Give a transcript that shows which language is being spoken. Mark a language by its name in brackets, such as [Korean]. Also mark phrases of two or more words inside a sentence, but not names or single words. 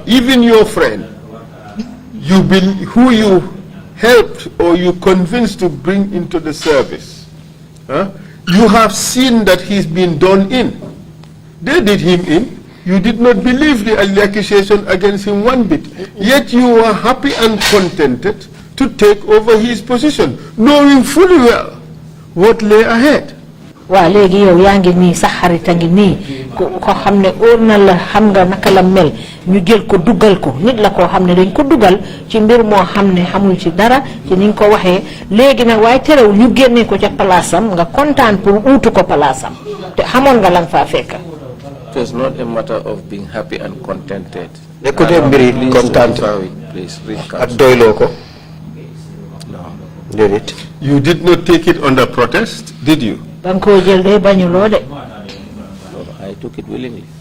[English] Even your friend, who you helped or you convinced to bring into the service, you have seen that he's been done in. They did him in. You did not believe the accusation against him one bit. Yet you were happy and contented to take over his position, knowing fully well what lay ahead. [Wolof] Wa legi yow yaangi ni sa xarita ngi ni ko xamne orna la xam nga naka la mel ñu jël ko duggal ko nit la ko xamne dañ ko duggal ci mbir mo xamne xamul ci dara ci niñ ko waxe legi nak way terew ñu génné ko ci palaasam nga kontaan pour outu ko palaasam te xamone nga lang fa fekk. [English] It was not a matter of being happy and contented. Please read council. No. Did it? You did not take it under protest, did you? No, I took it willingly.